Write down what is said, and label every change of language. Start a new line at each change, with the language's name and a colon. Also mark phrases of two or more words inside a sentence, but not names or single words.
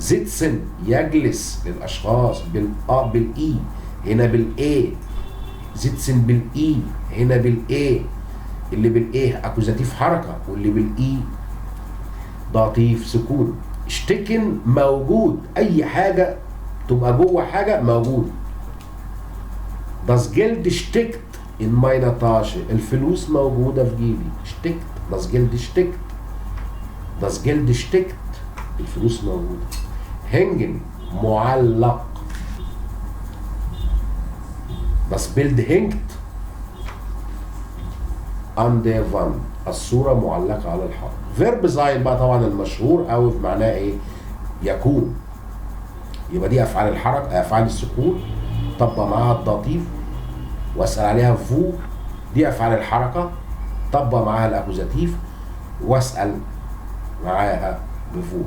Arabic: sitzen يجلس للاشخاص بالاي، هنا بالاي. sitzen بالاي، هنا بالاي. اللي بالايه اكوزاتيف حركه، واللي بالاي ضعيف سكون. اشتكن موجود، اي حاجه تبقى جوه حاجه موجود.
German: das Geld steckt in meiner Tasche،
Arabic: الفلوس موجوده في جيبي.
German: steckt، das Geld steckt، das Geld steckt،
Arabic: الفلوس موجوده.
German: hängen معلق، das Bild hängt an der Wand،
Arabic: الصورة معلقة على الحائط.
German: Verb sein
Arabic: بقى طبعا المشهور أو معناه إيه؟ يكون. يبقى دي أفعال الحركة، أفعال السكون، طبق معاها الداتيف واسأل عليها فو. دي أفعال الحركة، طبق معاها الأكوزاتيف واسأل معاها بفو.